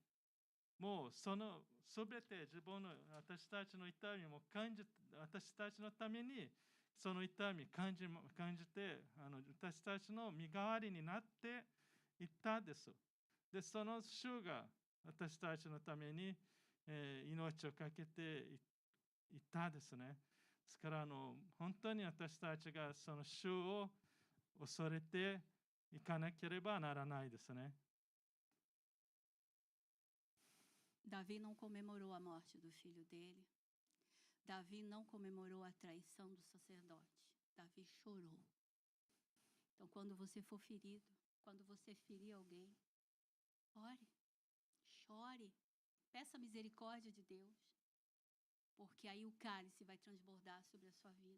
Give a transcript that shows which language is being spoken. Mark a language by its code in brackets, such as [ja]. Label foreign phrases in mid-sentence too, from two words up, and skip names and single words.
[ja] もうそのすべて自分の私たちの痛みも私たちのためにその痛み感じて私たちの身代わりになっていったです。で、その主が私たちのために、命を懸けていったですね。ですから本当に私たちがその主を恐れていかなければならないですね。 [pt] Davi não comemorou a morte do filho dele. Davi não comemorou a traição do sacerdote. Davi chorou. Então, quando você for ferido, quando você ferir alguém, ore, chore, peça a misericórdia de Deus, porque aí o cálice vai transbordar sobre a sua vida.